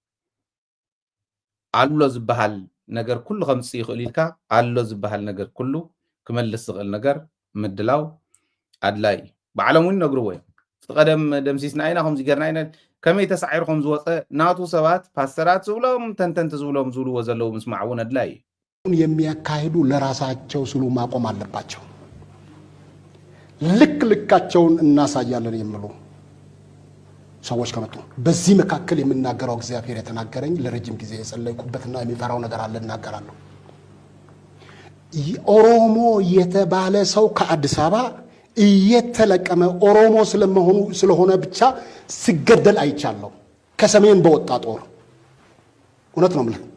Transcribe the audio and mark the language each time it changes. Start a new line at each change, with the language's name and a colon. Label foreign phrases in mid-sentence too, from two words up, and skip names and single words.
Tigrinya: ኣሎ ዝበሃል ነገር ኩሉ ከምፂ ይኽእል ኢልካ ኣሎ ዝበሃል ነገር ኩሉ ክመልስ ዝኽእል ነገር ምድላው ኣድላይ ባዕሎም እውን ይነግርዎ እዮም ቀደም ደምሲስና ኢና ከምዚ ገርና ኢና ከመይ ተሳዒርኩም ዝወፀ ናቱ ሰባት ፓስተራት ዝብሎም ተንተንቲ ዝብሎም ዝብልዎ ዘለዉ ምስማዕ እውን ኣድላይ
Amharic: የሚያካሂዱ ለራሳቸው ስሉ ማቆም አለባቸው ልካቸውን እናሳያለን የሚሉ ሰዎች ከመጡ በዚህ መካከል የምናገረው እግዚአብሔር የተናገረኝ ለረጅም ጊዜ የጸለይኩበትና የሚፈራው ነገር አለ እናገራለሁ ኦሮሞ የተባለ ሰው ከአዲስ አበባ እየተለቀመ ኦሮሞ ስለሆነ ብቻ ሲገደል አይቻለሁ ከሰሜን በወጣ ጦር እውነት ነው ማለት